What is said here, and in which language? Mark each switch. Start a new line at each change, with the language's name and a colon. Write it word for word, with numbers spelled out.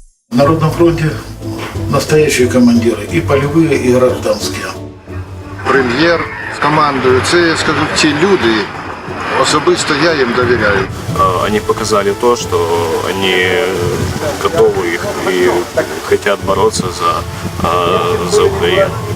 Russian: В Народном фронте настоящие командиры, и полевые, и гражданские.
Ukrainian: Прем'єр командує. Це, я скажу, ті люди, особисто я їм довіряю.
Russian: Они показали то, что они готовы их и хотят бороться за, за Украину.